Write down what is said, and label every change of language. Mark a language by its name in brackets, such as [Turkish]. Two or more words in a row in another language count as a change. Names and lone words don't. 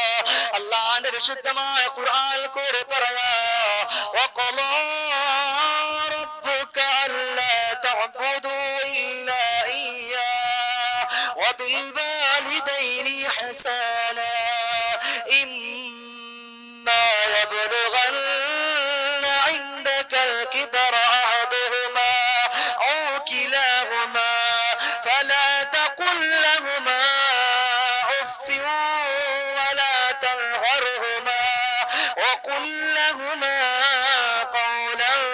[Malayalam] അല്ലാഹുവിന്റെ വിശുദ്ധമായ ഖുർആനിൽ കൂടെ പറയാ, [Arabic] وقضى ربك ألا تعبدوا إلا إياه وبالوالدين إحسانا إما يبلغن عندك الكبر أحدهما أو كلاهما فلا تقل لهما أف ولا تنهرهما وقل لهما قولا